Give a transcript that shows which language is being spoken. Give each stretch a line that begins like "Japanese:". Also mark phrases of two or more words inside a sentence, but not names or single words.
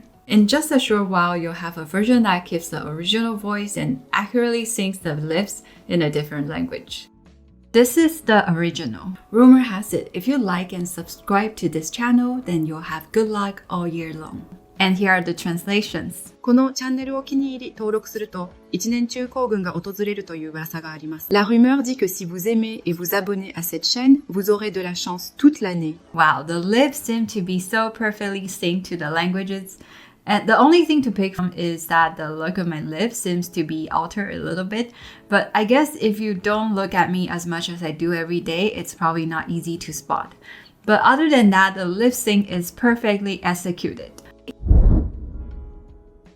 English: In just a short while, you'll have a version that keeps the original voice and accurately syncs the lips in a different language. This is the original. Rumor has it, if you like and subscribe to this channel, then you'll have good luck all year long. And here are the translations.
Japanese: このチャンネルを気に入り登録すると一年中幸運が訪れるという噂があります。
French: La rumeur dit que si vous aimez et vous abonnez à cette chaîne, vous aurez de la chance toute l'année.
English: Wow, the lips seem to be so perfectly synced to the languages. And the only thing to pick from is that the look of my lips seems to be altered a little bit. But I guess if you don't look at me as much as I do every day, it's probably not easy to spot. But other than that, the lip sync is perfectly executed.